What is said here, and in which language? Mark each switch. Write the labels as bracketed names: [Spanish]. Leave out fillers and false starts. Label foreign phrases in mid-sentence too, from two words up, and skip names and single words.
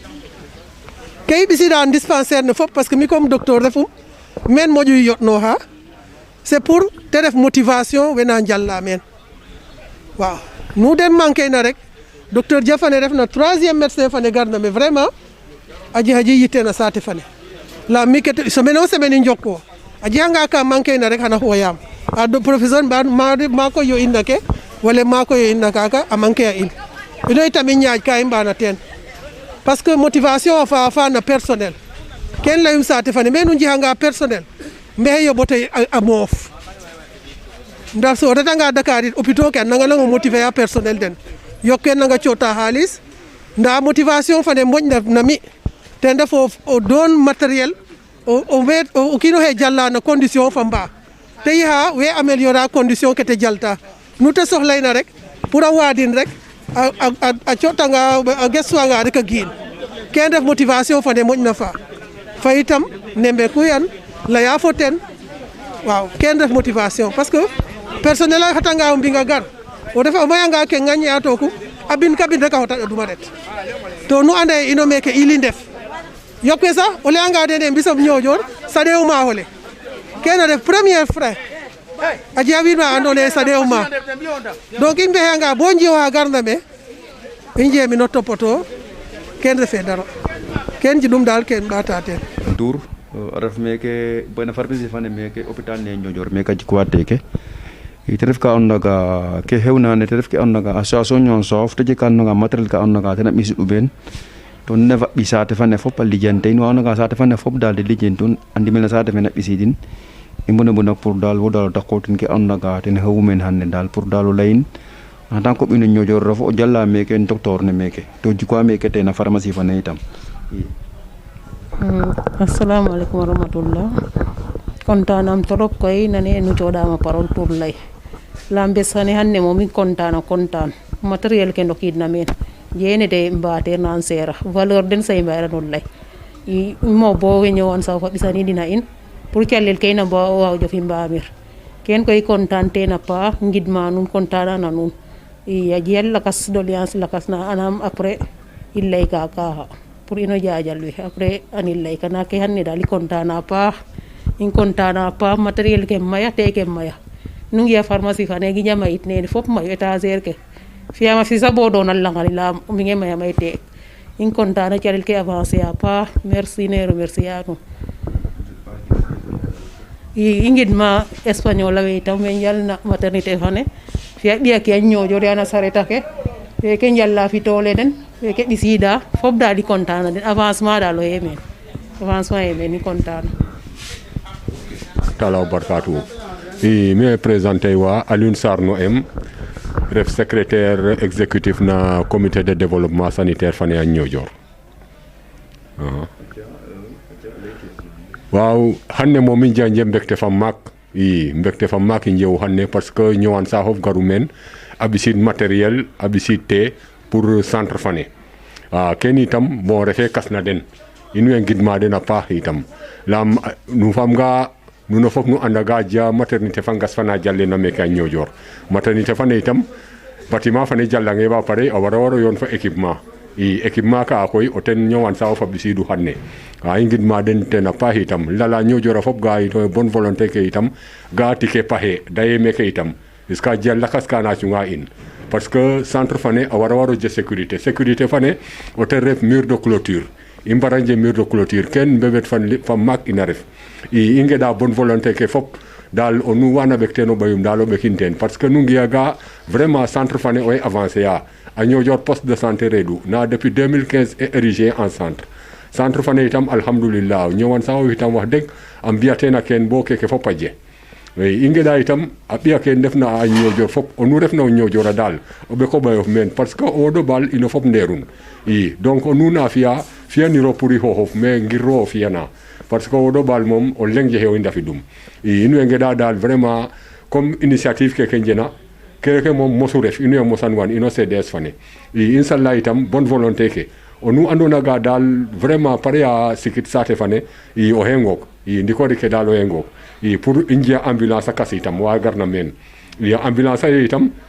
[Serer] ke i ɓisida dispensaire ne fop [French] parce que [Serer] mi [French] comme docteur [Serer] refum men moƴu yoɗnoxa [French] c'est pour [Serer] te ref motivation wena njala meen waaw nu den manquer na rek docteur Dia fane refna 3e médecin fane garna [French] mais vraiment [Serer] a jexa yitte na saate fane la mi ke semaine o semaine i njoko a jexanga ka manquer na rek xana xooyaam a professeur ma koy yo in na ke wala ma koy yo in na kaaga a manquer a in ino itam i ñaaj ka i mbana teen [French] parce que motivation [Serer] fa na personnel ken leyum saate fane mais nu njexanga personnel mbexey yoɓote a moof ndax so o retanga Dakar it hôpitaux ke a nanga nango motiver a personnel den yok ke nanga coota xaalis nda motivation fane moƴna na mi ten ref o doon matériel o kiin oxe jala no condition fa mbaa te yixa we [French] améliorer condition [Serer] ke te jalta nu te soxlayna rek pour a waadin rek a cootanga a gestuwanga rek a giin ken ref motivation fane moƴna fa itam nembeku yan laya fo ten waaw ken ref motivation [French] parce que personnel [Serer] a xatanga o mbinga gar o refa o mayanga ke ŋañe a tokum a bin ka bin rek a xota ɗoduma ret to nu anda ye ino meke ili ndef yokke sax o layanga den e mbisom Niodior saɗe'u maaxole kene ref [French] premier frais [Serer] a jega wiin wa andoona yee saɗe'u maax donc i mbexeyanga bo njiw xa garna me i njemino topoto ken refe dara ken jiɗum daal ken ɓaata teen Ndour ref meke bena pharmacie fane meke hôpital ne Niodior meke jikwate ke te ref ka andoona yee ke xewna ne te ref ke andoona yee association Nion Sof te jeg ka andoona yee matériel ka andoona yee ten a ɓisiidu ben to ne fa ɓi saate fane fop a lijantee in wa andoona yee saate fane fop daal de lijantun a ndimel saate fene a ɓisiidin i mbona pour daal wo daal o daqootin ke andoona yee ten xewu meen xane daal pour daal o layin [French] en tant que [Serer] ɓino Niodior refo o jala meke docteur ne meke to jikwa meke te na pharmacie fane itam [Arabic] السلام عليكم ورحمة الله. [Serer] Kontaanam trop koy nane nu coɗama [French] parole pour [Serer] lay lambe sane hanne momin kontaan matériel ke ndokidna men jene de mbater nan [French] sera valeur [Serer] den say mbara non lay i mo bo we ñewon saw fa bisani dina in pour callel kayna bo waw jofi mbamir ken koy kontaan te na pa ngidma nun kontaana na nun i yel lakas doléance lakas na anam [French] après il [Serer] lay ka pour ino jaajal wi après anil lay kana ke hanne dali kontaana pa in kontaana pa matériel ke maya te ke maya nu ngi pharmacie fa ne gi ñama it ne fop mayo étagère ke fiyama fi sa bo donal langali la mi ngi maya may te in kontaana calel ke avancer a pa merci ne remercier a nu i ngidma espagnol la we tam men yalna maternité fa ne fiya ɓiya ke a Niodior yana sareta ke weke njalla fi toole den weke ɓisida fop daal i kontaan na den avancement daal o yemen avancement yemen i kontaan talaw barkatu i me présenté wa Alioune Sarr no em ref [French] secrétaire exécutif [Serer] na [French] comité de développement sanitaire [Serer] fane a Niodior waaw xanne moom i njanje mbekte fa maak i mbekte fa maak i njeew xanne [French] parce que [Serer] ñëwaan saaxof garu meen a ɓisid matériel a ɓisid te [French] pour centre [Serer] fane ken itam bon refe kasna den in way ngidma den a paax itam lam nu fam nga nuno fop nu anda ga ja maternité fa ngas fana jallena meke a Niodior maternité fane itam bâtiment fane jallange ba pare a waro yoon fa équipement i équipement ka koy o ten ñëwaan saaxof a ɓisidu xanne i ngidma den ten a paax itam lala Niodior a fop ga ito [French] bonne volonté [Serer] ke itam ga tike paxe daye meke itam jusqu'à jël lakas kana cunga in [French] parce que centre [Serer] fane a waro je sécurité fane o ten ref [French] mur de clôture [Serer] i mbara nje [French] mur de clôture [Serer] ken mbebet fa maak ina ref i ngeda [French] bonne volonté [Serer] ke fop dal o nu wana ɓek ten o ɓayum dal o ɓekin ten [French] parce que [Serer] nu ngiya ga [French] vraiment centre [Serer] fane oy avancé a Niodior [French] poste de santé [Serer] redu na [French] depuis 2015 est érigé en centre [Serer] fane itam alhamdulillah ñëwan sax itam wax deg a mbiya ten a ken bo keke fop a je i ngeda itam a ɓiya ke ndefna a Niodior fop o nu refna o Niodior a daal o ɓeko ɓayof meen parce que o woɗo baal ino fop ndeerun i donc o nu na fiyaniro pour i xooxof mais ngir ro o fiyana parce que o woɗo baal moom o leŋ jexe o i ndafidum i in way ngeda daal vraiment [French] comme initiative [Serer] keke njena keke moom mosu ref ino ye mosan wan ino CDS fane i inshallah itam [French] bonne volonté [Serer] ke o nu andona ga daal vraiment pare a sikit saate fane i o xengook i ndikori ke daal o xengook i pour i njiya ambulance a kas itam wa garna meen i ambulance aye itam